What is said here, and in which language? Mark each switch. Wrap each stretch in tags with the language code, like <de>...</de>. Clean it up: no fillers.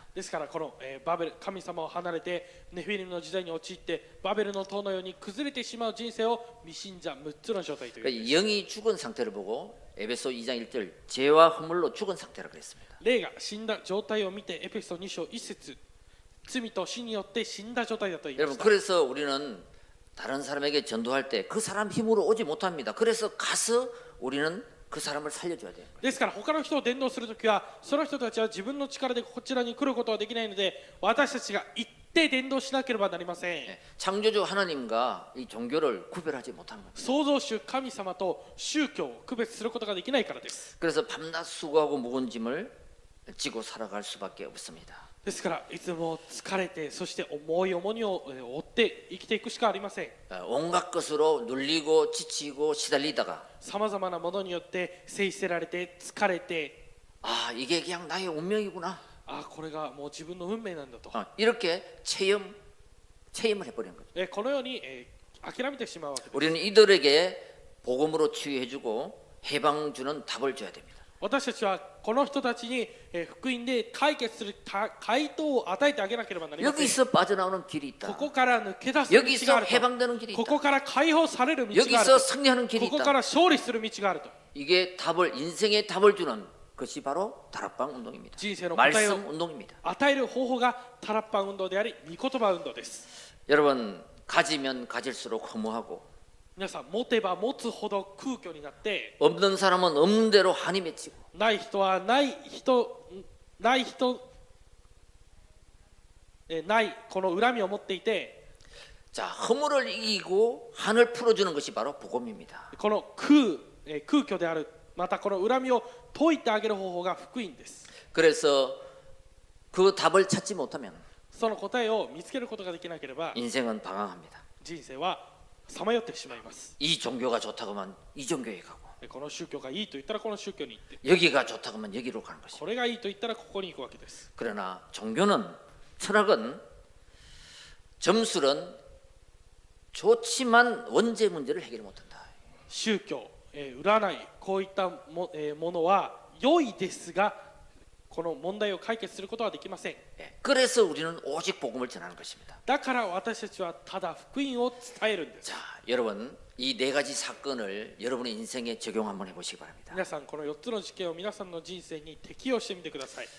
<ja>ですからこの、バベル神様を離れてネフィリムの時代に陥ってバベルの塔のように崩れてしまう人生を未信者6つの状態という</ja> <ko>그러니까 영이 죽은 상태를 보고 에베소 2장 1절 죄와 허물로 죽은 상태라 그랬습니다.</ko> <ja>霊が死んだ状態を見てエペソ2章1節罪と死によって死んだ状態だと言いま</ja> <ko>여러분</ko> <ja>した。</ja> <ko>그래서 우리는 다른 사람에게 전도할 때 그 사람 힘으로 오지 못합니다. 그래서 가서 우리는 그 사람을 살려줘야 돼요.</ko> <ja>ですから他の人を伝道するときはその人たちは自分の力でこちらに来ることはできないので私たちが行って伝道しなければなりません。</ja> <ko>창조주 하나님과 이 종교를 구별하지 못하는 겁니다.</ko> <ja>創造主神様と宗教を区別することができないからです。</ja> <ko>그래서 밤낮 수고하고 무거운 짐을 지고 살아갈 수밖에 없습니다.</ko> <ja>ですからいつも疲れてそして重い重荷を負って生きていくしかありません。</ja> <ko>온갖 것으로 눌리고 지치고 시달리다가</ko> <ja>さまざまなものによって制せられて疲れて</ja> <ko>이게 그냥 나의 운명이구나.</ko> <ja>これがもう自分の運命なんだと、</ja> <ko>이렇게 체험을 해버리는 거죠.</ko> <ja>このように、諦めてしまうわけです。</ja> <ko>우리는 이들에게 복음으로 치유해주고 해방 주는 답을 줘야 됩니다.</ko> <ja>私たちはこの人たちに、福音で解決する回答を与えてあげなければなりません。</ja> <ko>여기서 빠져나오는 길이</ko> <ja>こ</ja> <ko>있다.</ko> <ja>こから抜け出す道が</ja> <ko>여기서</ko> <ja>あると。</ja> <ko>해방되는 길이</ko> <ja>こ</ja> <ko>있다.</ko> <ja>こから解放される道がある</ja> <ko>여기서 승리하는 길이</ko> <ja>ここか</ja> <ko>있다.</ko> <ja>ら勝利する道があると。</ja> <ko>이게 인생의 답을 주는 것이 바로 다락방 운동입니다.</ko> <ja>人生の答えを</ja> <ko>말씀 운동입니다.</ko> <ja>与える方法がタラッパン運動であり、御言葉運動です。</ja> <ko>여러분 가지면 가질수록 허무하고</ko> <ja>皆さん持てば持つほど空虚になって、</ja> <ko>없는 사람은 없는 대로 한이 맺히고</ko> <ja>ない人はないこの恨みを持っていて、</ja> <ko>자 허물을 이기고 한을 풀어주는 것이 바로 복음입니다.</ko> <ja>この空虚である、またこの恨みを解いてあげる方法が福音です。</ja> <ko>그래서 그 답을 찾지 못하면</ko> <ja>その答えを見つけることができなければ</ja> <ko>인생은 방황합니다.</ko> <ja>人生はさまよってしまいます。</ja> <ko>이 종교가 좋다고 하면 이 종교에 가고</ko> <ja>この宗教がいいと言ったらこの宗教に行って、</ja> <ko>여기가 좋다고 하면 여기로 가는 것입니다.</ko> <ja>これがいいと言ったらここに行くわけです。</ja> <ko>그러나 종교는 철학은 점술은 좋지만 원죄 문제를 해결 못한다.</ko> <ja>宗教、占い、こういったものは良いですが、この問題を解決することはできません。</ja> <ko>예, 그래서 우리는 오직 복음을 전하는 것입니다.</ko> <ja>だから私たちはただ福音を伝えるんです。</ja> <ko>자, 여러분 이 네 가지 사건을 여러분의 인생에 적용 한번 해보시기 바랍니다.</ko> <ja>皆さんこの4つの事件を皆さんの人生に適用してみてください。</ja>